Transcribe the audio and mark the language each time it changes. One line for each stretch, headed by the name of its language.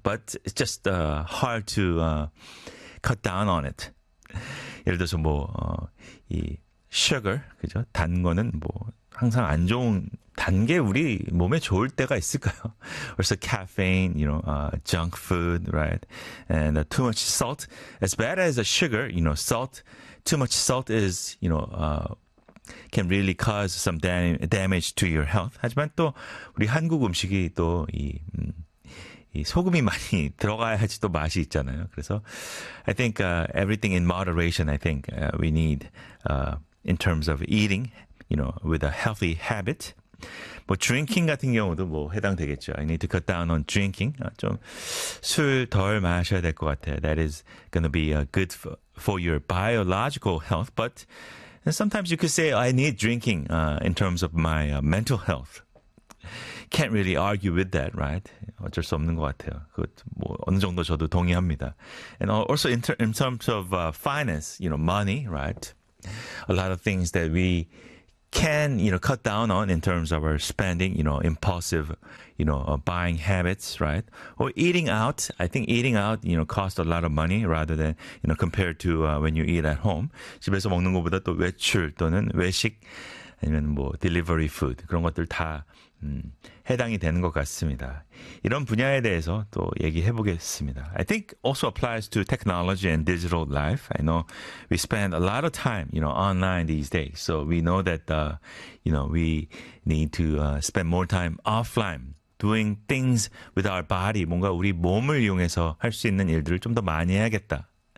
English: But it's just hard to cut down on it.
Korean: 예를 들어서 뭐, 이 sugar, 그죠? 단 거는 뭐 항상 안 좋은 단 게 우리 몸에 좋을 때가 있을까요?
English: Or so caffeine, you know, junk food, right? And too much salt. As bad as a sugar, you know, salt. Too much salt is, you know, can really cause some damage to your health.
Korean: 하지만 또 우리 한국 음식이 또 이 소금이 많이 들어가야지 또 맛이 있잖아요. 그래서
English: I think everything in moderation. I think we need in terms of eating, you know, with a healthy habit.
Korean: 뭐 drinking 같은 경우도 뭐 해당되겠죠.
English: I need to cut down on drinking.
Korean: 좀 술 덜 마셔야 될 것 같아요.
English: That is gonna be a good for your biological health. But sometimes you could say I need drinking in terms of my mental health. Can't really argue with that, right?
Korean: 어쩔 수 없는 것 같아요. 그 뭐 어느 정도 저도 동의합니다.
English: And also in terms of finance, you know, money, right? A lot of things that we can, you know, cut down on in terms of our spending, you know, impulsive, you know, buying habits, right? Or eating out. I think eating out, you know, costs a lot of money rather than, you know, compared to when you eat at home.
Korean: 집에서 먹는 것보다 또 외출 또는 외식 아니면 뭐 delivery food 그런 것들 다 해당이 되는 것 같습니다. 이런 분야에 대해서 또 얘기해 보겠습니다.
English: I think also applies to technology and digital life. I know we spend a lot of time, you know, online these days. So we know that, you know, we need to spend more time offline doing things with our body.
Korean: 뭔가 우리 몸을 이용해서 할 수 있는 일들을 좀 더 많이 해야겠다.